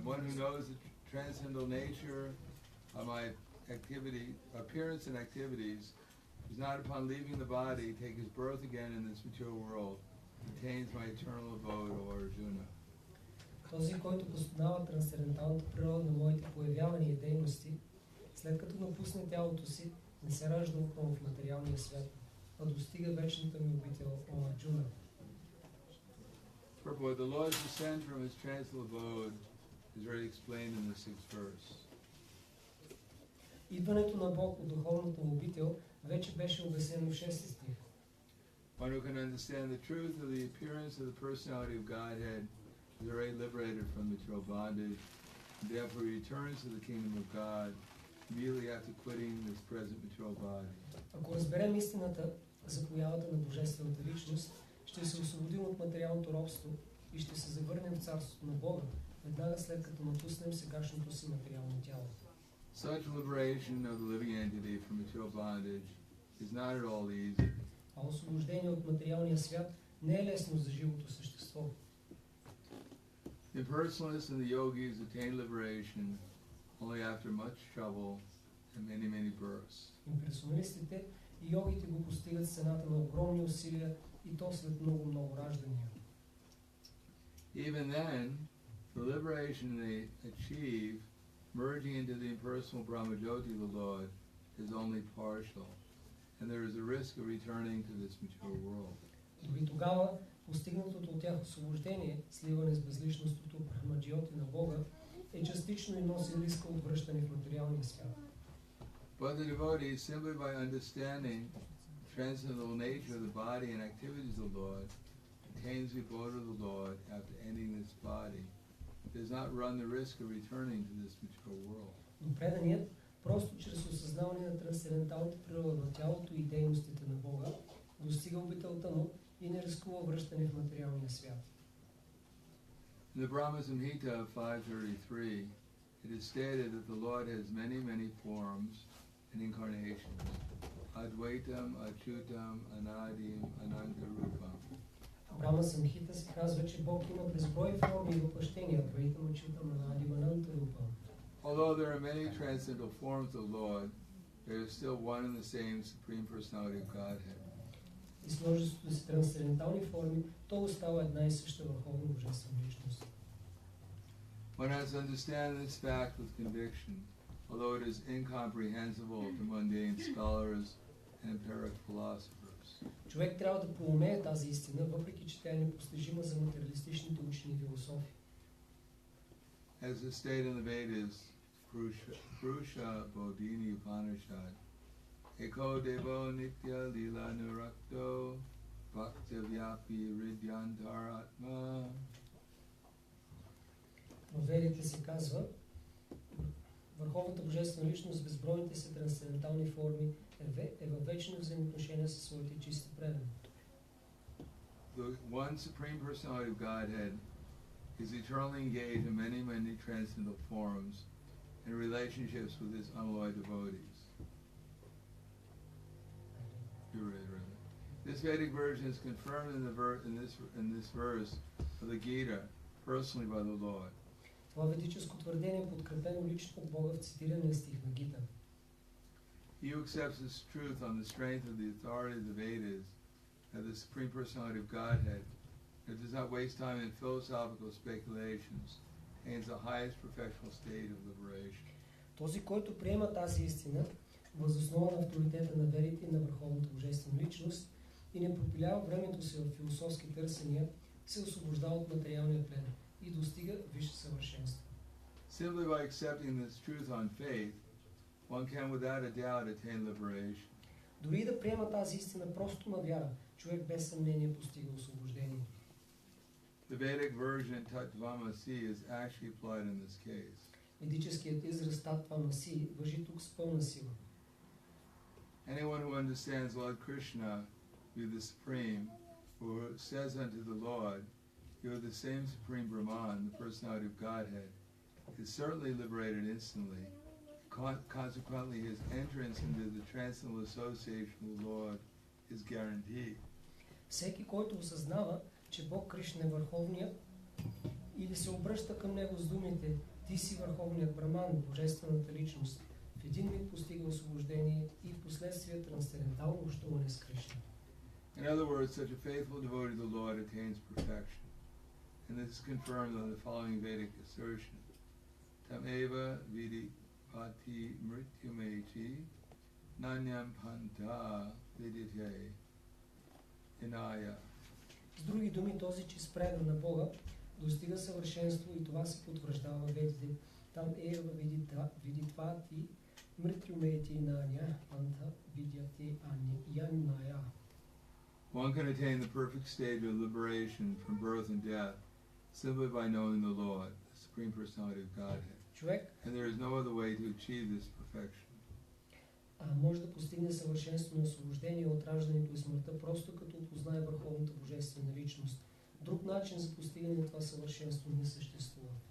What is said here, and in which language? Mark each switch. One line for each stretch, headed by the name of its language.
English: One who knows the transcendental nature of my appearance and activities, is not upon leaving the body, take his birth again in this material world, attains my eternal abode, O Arjuna.
Bulgarian: Този, който познава трансценденталната природа на моите появявания и дейности, след като напусне тялото си, не се ражда отново в материалния свят, а достига вечната ми обител, О Арджуна.
English: Purport: the Lord's descent from his transcendental abode is already explained in the 6th verse.
Bulgarian: Идването на Бог от духовната му обител вече беше обяснено в 6 стих.
English: One who can understand the truth of the appearance of the personality of Godhead is already liberated from material bondage, and therefore returns to the kingdom of God immediately after quitting this present material body.
Bulgarian: Ако разберем истината за появата на Божествената личност, ще се освободим от материалното робство и ще се завърнем в Царството на Бога, веднага след като напуснем сегашното си материално тяло.
English: Such liberation of the living entity from material bondage is not at all easy.
Bulgarian: А освобождение от материалния свят не е лесно за живото същество.
English: The impersonalists and the yogis attain liberation only after much trouble and many births.
Bulgarian: Имперсоналистите и йогите го постигат с цената на огромни усилия и то след много раждания.
English: Even then, the liberation they achieve, merging into the impersonal Brahmajyoti of the Lord, is only partial, and there is a risk of returning to this material world.
Bulgarian: Дори тогава, постигнатото от тях освобождение, сливане с безличностното Брахмаджиоти на Бога, е частично и носи риска от връщане в материалния свят.
English: But the devotee, simply by understanding the transcendental nature of the body and activities of the Lord, attains the abode of the Lord after ending this body, does not run the risk of returning to this material world.
Bulgarian: Но преданият, просто чрез осъзнаване на трансценденталната природа на тялото и дейностите на Бога, достига обителта му и не рискува връщане в материалния свят.
English: In the Brahma Samhita 533, it is stated that the Lord has many forms and incarnations.
Sanskrit: Advaitam, Achyutam, Anadim, Anantarupam.
Bulgarian: В Брахма Самхита се казва, че Бог има безброй форми и въплъщения,
Sanskrit: Адвайтам, Achyutam, Anadim, Anantarupam.
English: Although there are many transcendental forms of the Lord, there is still one and the same Supreme Personality of Godhead.
Bulgarian: И с множеството си трансцендентални форми, то остава една и съща върховна божествена личност.
English: One has to understand this fact with conviction, although it is incomprehensible to mundane scholars and empiric philosophers.
Bulgarian: Човек трябва да проумее тази истина, въпреки че тя е непостижима за материалистичните учени философи.
English: As is stated in the Vedas, Purusha Bodhini Upanishad,
Sanskrit: Eko Devo Nitya Lila Nurakto Bhakta Vyapi Ridyantaratma.
Bulgarian: В Ведите се казва, върховната божествена личност, безбройните си трансцендентални форми е във вечно взаимоотношение със своите чисти предани.
English: The one Supreme Personality of Godhead is eternally engaged in many transcendental forms and relationships with his unalloyed devotees. You're right. This Vedic version is confirmed in this verse of the Gita, personally by the Lord.
Bulgarian: Това ведическо твърдение е подкрепено лично от Бога в цитирания стих на Гита.
English: He who accepts this truth on the strength of the authority of the Vedas and the Supreme Personality of Godhead, and does not waste time in philosophical speculations, attains the highest professional state of liberation.
Bulgarian: Този, който приема тази истина, въз основа на авторитета на Ведите и на върховната божествена личност и не пропилява времето си в философски търсения, се освобождава от материалния плен и достига висше съвършенство.
English: Simply by accepting this truth on faith, one can without a doubt attain liberation.
Bulgarian: Дори да приема тази истина просто на вяра, човек без съмнение постига освобождение.
English: The Vedic version Tattvamasi is actually applied in this case.
Bulgarian: Ведическият израз Татвамаси важи тук с пълна сила.
English: Anyone who understands Lord Krishna be the Supreme, who says unto the Lord, you are the same Supreme Brahman, the personality of Godhead, is certainly liberated instantly. Consequently, his entrance into the transcendental association with the Lord is guaranteed.
Bulgarian: Всеки, който осъзнава, че Бог Кришна е върховният, или се обръща към него с думите ти си върховният Браман, божествената личност, в един миг постига освобождение и в последствие трансцендентално общуване с Кришна.
English: In other words, such a faithful devotee to the Lord attains perfection. And this is confirmed on the following Vedic assertion.
Sanskrit: Tameva vidi pati mrityumeti nanyam panta vidite inaya.
Bulgarian: С други думи, този, че спреда на Бога, достига съвършенство и това се потвърждава в ведите.
Sanskrit: Там ева видитвати мритрюмети наня панта видяти яная.
English: One can attain the perfect stage of liberation from birth and death simply by knowing the Lord, the Supreme Personality of Godhead.
Bulgarian: Човек
English: And there is no other way to achieve this perfection.
Bulgarian: може да постигне съвършенство на освобождение от раждането и смъртта, просто като познае върховната божествена личност. Друг начин за постигане на това съвършенство не съществува.